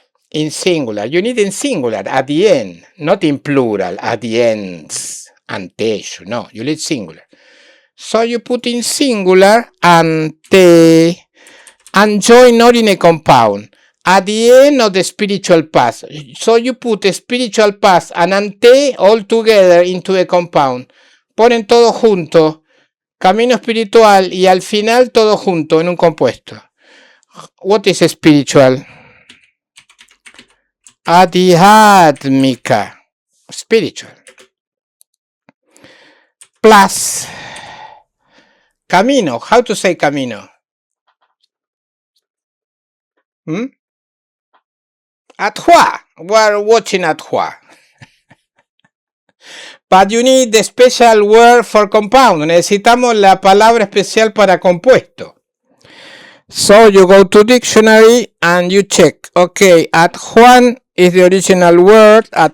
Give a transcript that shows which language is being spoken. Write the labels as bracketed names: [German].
[English] In singular. You need in singular at the end, not in plural, at the ends, ante. No, you need singular. So you put in singular ante and join not in a compound. At the end of the spiritual path. So you put a spiritual path and ante all together into a compound. [Spanish] Ponen todo junto, camino espiritual y al final todo junto en un compuesto. [English] What is spiritual? Adhyatmika. Spiritual. Plus camino. How to say camino? Adhua. We're watching Adhua. But you need the special word for compound. [Spanish] Necesitamos la palabra especial para compuesto. [English] So you go to dictionary and you check. Okay, Adhuan is the original word.